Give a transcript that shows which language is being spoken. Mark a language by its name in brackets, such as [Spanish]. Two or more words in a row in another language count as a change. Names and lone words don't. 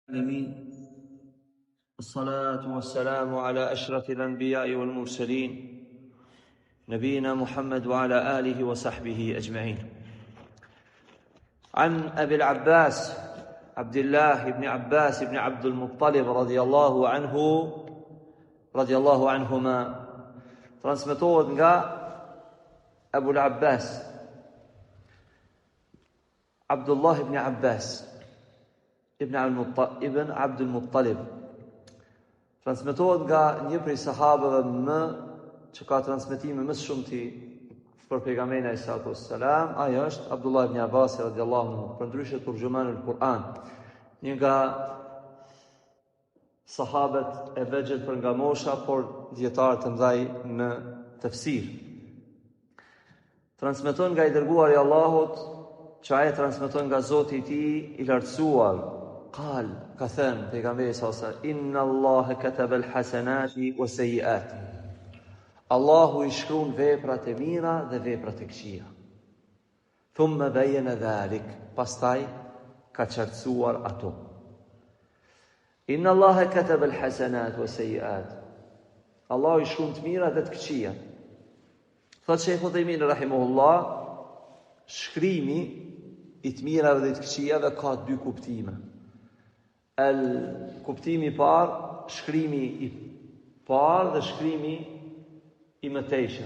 [Arabic] العالمين والصلاة والسلام على أشرف الأنبياء والمرسلين نبينا محمد وعلى آله وصحبه أجمعين. عن أبي العباس عبد الله بن عباس بن عبد المطلب رضي الله عنهما [Albanian] transmetohet nga Abu al-Abbas Abdullah ibn Abbas ibn Abdul Muttalib, transmetohet nga një prej sahabëve që ka transmetime më shumëti për pejgamberin [Arabic] عليه السلام, [Albanian] ai është Abdullah ibn Abbas [Arabic] رضي الله عنه, [Albanian] përndryshe [Arabic] ترجمان القرآن, [Albanian] një nga sahabët e vegjël për nga mosha, por dietar të mëdhej në tafsir. Transmeton nga i dërguari i Allahut, që ai transmeton nga Zoti i tij i lartësuar. [Arabic] قال كثان پیغمبر صلی الله علیه و سلم ان الله كتب الحسنات والسيئات. [Albanian] Allahu I shkruan veprat e mira dhe veprat e këqija. [Arabic] ثم بين ذلك, [Albanian] pastaj ka qartësuar ato. [Arabic] إن الله كتب الحسنات والسيئات. [Albanian] Allahu I shkruan të mira dhe të këqija. Thot Sheikh Uthaymeen rahimahullah, shkrimi I të mirave dhe të këqijave ka dy kuptime. Kuptimi I parë, shkrimi I parë dhe shkrimi I mëtejshëm.